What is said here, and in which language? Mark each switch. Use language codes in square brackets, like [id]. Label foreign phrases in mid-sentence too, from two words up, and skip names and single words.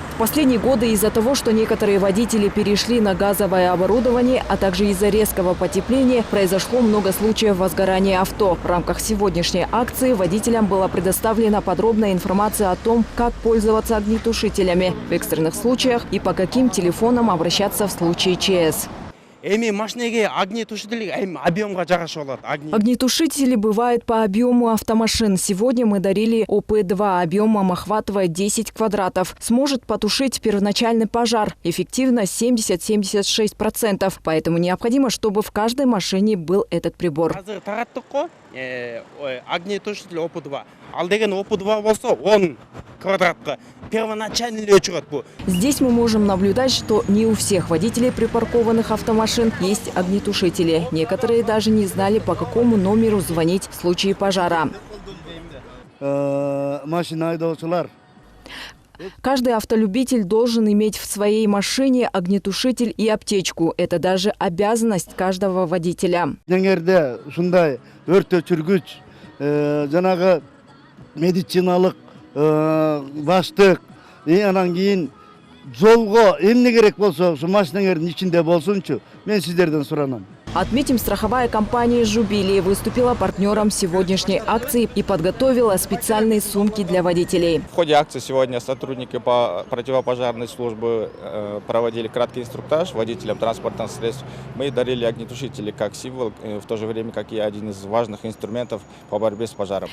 [ru] В последние годы из-за того, что некоторые водители перешли на газовое оборудование, а также из-за резкого потепления, произошло много случаев возгорания авто. В рамках сегодняшней акции водителям была предоставлена подробная информация о том, как пользоваться огнетушителями в экстренных случаях и по каким телефонам обращаться в случае ЧС. [ky] эми машинеге огнетушитель объемга жагышы болот. [ru] Огнетушители бывают по объему автомашин. Сегодня мы дарили ОП-2. Объемом охватывает 10 квадратов. Сможет потушить первоначальный пожар. Эффективность 70-76%. Поэтому необходимо, чтобы в каждой машине был этот прибор. Огнетушитель ОП-2. [ky] Ал деген ОП-2 болсо 10 квадратка. [ru] Первоначальный летчик bu. Здесь мы можем наблюдать, что не у всех водителей припаркованных автомашин есть огнетушители. Некоторые даже не знали, по какому номеру звонить в случае пожара. Каждый автолюбитель должен иметь в своей машине огнетушитель и аптечку. Это даже обязанность каждого водителя. [ky] Медициналык баштык анан кийин жолго эмне керек болсо ушу машинаңардын ичинде болсунчу, мен сиздерден суранам. [ru] Отметим, страховая компания «Жубили» выступила партнером сегодняшней акции и подготовила специальные сумки для водителей. В ходе акции сегодня сотрудники по противопожарной службы проводили краткий инструктаж водителям транспортных средств. Мы дарили огнетушители как символ, в то же время как и один из важных инструментов по борьбе с пожаром.